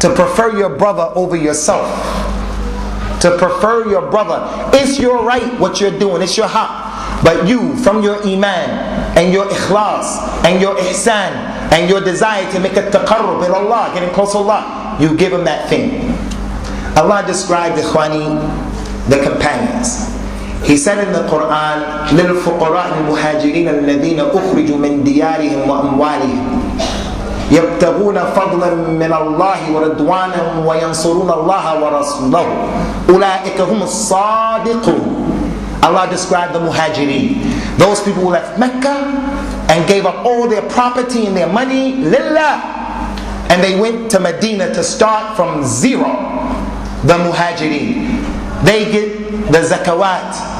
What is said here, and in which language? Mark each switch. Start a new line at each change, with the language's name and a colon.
English: To prefer your brother over yourself. To prefer your brother. It's your right what you're doing. It's your haq. But you, from your iman and your ikhlas and your ihsan and your desire to make a taqarrub with Allah, getting close to Allah, you give him that thing. Allah described ikhwani, the companions. He said in the Quran,
Arabic: لِلْفُقَرَاءِ الْمُهَاجِرِينَ الَّذِينَ أُخْرِجُوا مِنْ دِيَارِهِمْ وَأَمْوَالِهِمْ يَبْتَغُونَ فَضْلًا مِنَ اللَّهِ وَرِضْوَانًا وَيَنْصُرُونَ اللَّهَ وَرَسُولَهُ أُولَٰئِكَ هُمُ الصَّادِقُونَ.
English: Allah described the muhajirin, those people who left Mecca and gave up all their property and their money, lillah, and they went to Medina to start from zero. The muhajirin, they get the zakawat.